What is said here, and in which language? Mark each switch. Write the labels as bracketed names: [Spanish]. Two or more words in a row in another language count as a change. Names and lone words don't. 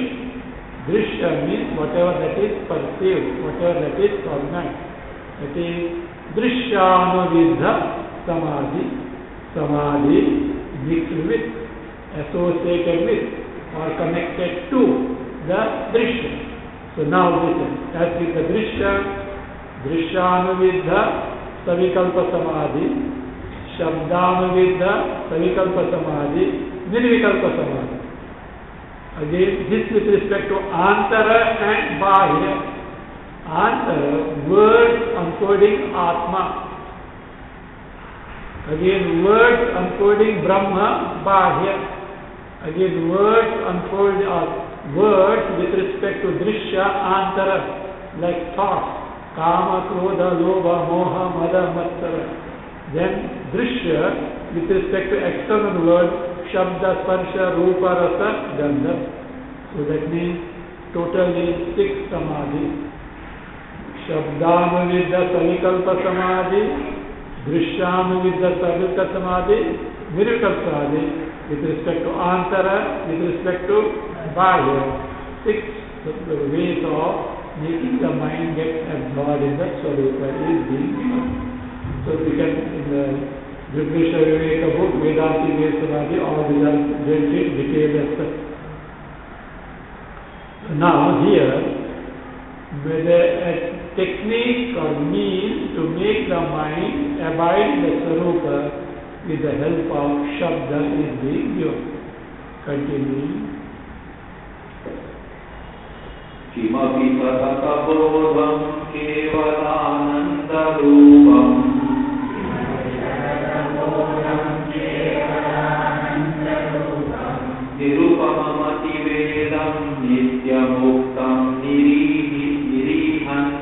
[English] Drishya means whatever that is perceived, whatever that is cognized. That is [Sanskrit] Drishyanuvidha Samadhi. [English] Samadhi mixed with, associated with, or connected to the Drishya. So now listen, as with the Drishya, [Sanskrit] Drishyanuvidha Savikalpa Samadhi, Shabdanuvidha Savikalpa Samadhi, Nirvikalpa Samadhi. [English] Again, this with respect to Antara and Bahya. Antara, words encoding Atma. Again, words encoding Brahma, Bahya. Again, words unfold words with respect to Drishya, Antara, like thoughts. [Sanskrit] Kama, Krodha, Lobha, Moha, Mada, Matsara. [English] Then Drishya with respect to external words, [Sanskrit] Shabda, Sparsha, Rupa, Rasa, Gandha. [English] So that means total is 6 Samadhi. [Sanskrit] Shabdanuvidha Savikalpa Samadhi, Drishyanuvidha Savikalpa Samadhi, Nirvikalpa Samadhi, [English] with respect to Antara, with respect to Bahya. 6 ways of making the mind get absorbed in the Swarupa is being given. So we can, in the Dripdrishya Viveka book, [Sanskrit] Vedanti Ved Samadhi, [English] all these are dealt in detailed aspects. Now here, whether a technique or means to make the mind abide in the Swarupa with the help of Shabda is being given. Continuing. [Sanskrit] Kimapi satakabodham kevalananda rupam Nirupamamati vedam nityamuktam niriham